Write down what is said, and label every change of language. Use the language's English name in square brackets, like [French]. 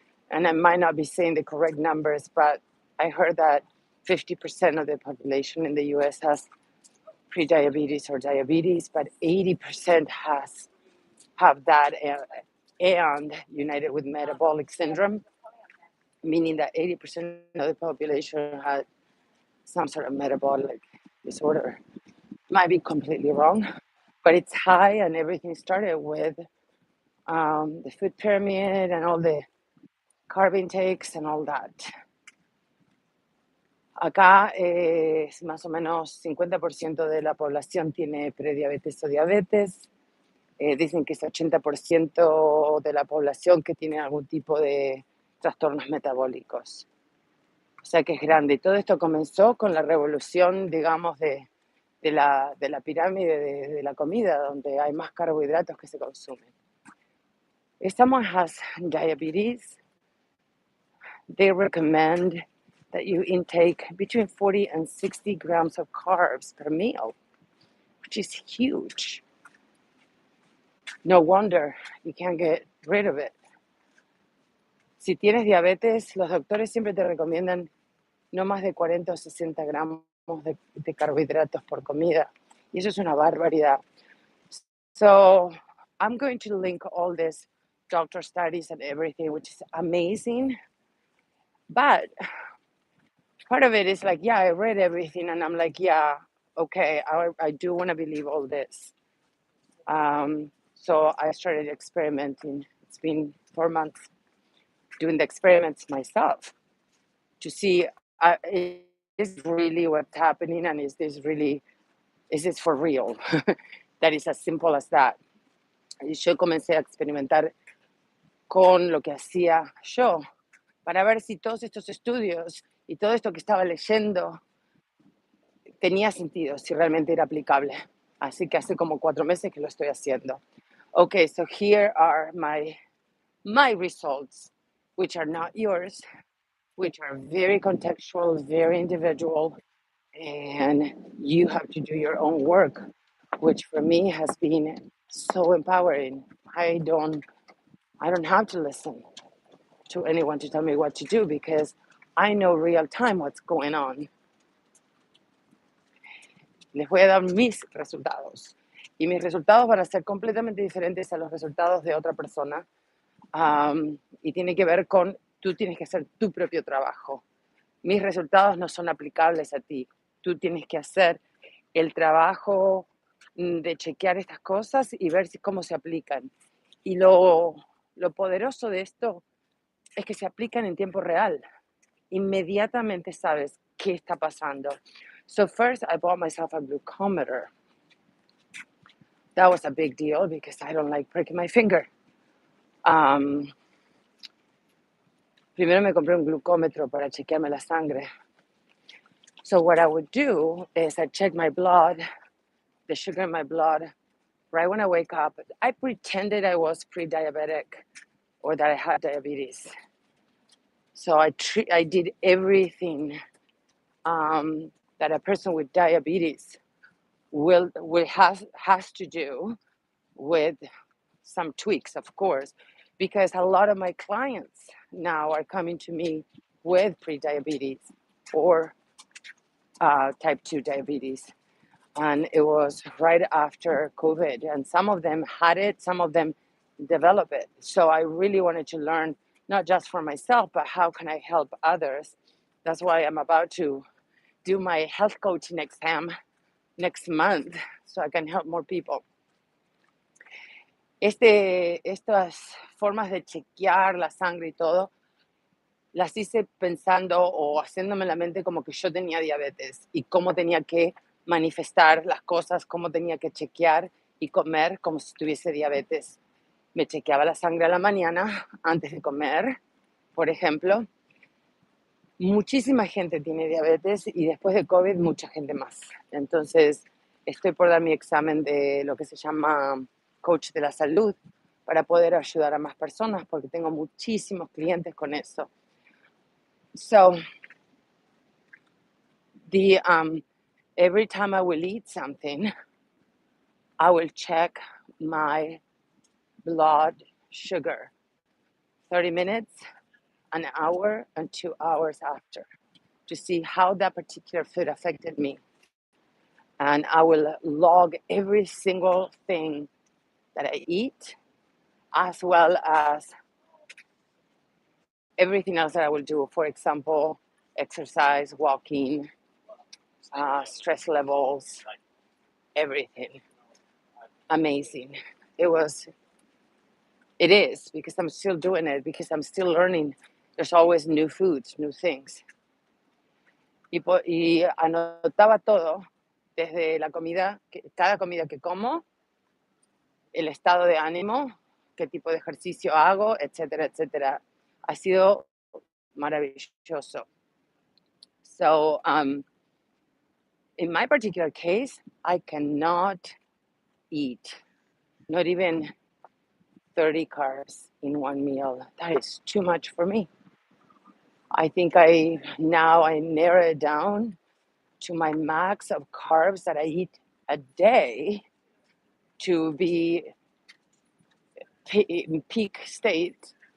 [English] And I might not be saying the correct numbers, but I heard that 50% of the population in the US has prediabetes or diabetes, but 80% have that and united with metabolic syndrome, meaning that 80% of the population has some sort of metabolic disorder. Might be completely wrong, but it's high, and everything started with the food pyramid and all the carb intakes and all that. [Spanish] Acá es más o menos 50% de la población tiene prediabetes o diabetes. Dicen que es 80% de la población que tiene algún tipo de trastornos metabólicos. O sea que es grande. Y todo esto comenzó con la revolución, digamos, de la pirámide de la comida, donde hay más carbohidratos que se consumen. [English] If someone has diabetes, they recommend that you intake between 40 and 60 grams of carbs per meal, which is huge. No wonder you can't get rid of it. [Spanish] Si tienes diabetes, los doctores siempre te recomiendan no más de 40 o 60 gramos de carbohidratos por comida. Y eso es una barbaridad. [English] So I'm going to link all this doctor studies and everything, which is amazing. But part of it is like, yeah, I read everything and I'm like, yeah, okay, I do want to believe all this. So I started experimenting. It's been 4 months doing the experiments myself to see is really what's happening, and is this for real? That is as simple as that. [Spanish] Y yo comencé a experimentar con lo que hacía yo para ver si todos estos estudios y todo esto que estaba leyendo tenía sentido, si realmente era aplicable. Así que hace como 4 meses que lo estoy haciendo. [English] Okay, so here are my results, which are not yours, which are very contextual, very individual, and you have to do your own work, which for me has been so empowering. I don't have to listen to anyone to tell me what to do because I know real time what's going on. [Spanish] Les voy a dar mis resultados. Y mis resultados van a ser completamente diferentes a los resultados de otra persona. Y tiene que ver con, tú tienes que hacer tu propio trabajo. Mis resultados no son aplicables a ti. Tú tienes que hacer el trabajo de chequear estas cosas y ver cómo se aplican. Y lo poderoso de esto es que se aplican en tiempo real. Inmediatamente sabes qué está pasando. [English] So first I bought myself a glucometer. That was a big deal because I don't like breaking my finger. [Spanish] Primero me compré un glucómetro para chequearme la sangre. [English] So what I would do is I check my blood, the sugar in my blood, right when I wake up. I pretended I was pre-diabetic or that I had diabetes. So I did everything that a person with diabetes has to do, with some tweaks, of course, because a lot of my clients now are coming to me with pre-diabetes or type 2 diabetes. And it was right after COVID. And some of them had it, some of them developed it. So I really wanted to learn, not just for myself, but how can I help others? That's why I'm about to do my health coaching exam next month so I can help more people. [Spanish] Estas formas de chequear la sangre y todo, las hice pensando o haciéndome en la mente como que yo tenía diabetes y cómo tenía que manifestar las cosas, cómo tenía que chequear y comer como si tuviese diabetes. Me chequeaba la sangre a la mañana antes de comer, por ejemplo. Muchísima gente tiene diabetes y después de COVID mucha gente más. Entonces estoy por dar mi examen de lo que se llama coach de la salud para poder ayudar a más personas porque tengo muchísimos clientes con eso. [English] So every time I will eat something, I will check my blood sugar 30 minutes, an hour, and 2 hours after to see how that particular food affected me. And I will log every single thing that I eat, as well as everything else that I will do. For example, exercise, walking, stress levels, everything. Amazing. It is, because I'm still doing it, because I'm still learning. There's always new foods, new things. [Spanish] Y anotaba todo, desde la comida, cada comida que como, el estado de ánimo, qué tipo de ejercicio hago, etcétera, etcétera. Ha sido maravilloso. [English] So, in my particular case, I cannot eat, not even 30 carbs in one meal. That is too much for me. I think I narrow it down to my max of carbs that I eat a day to be in peak state.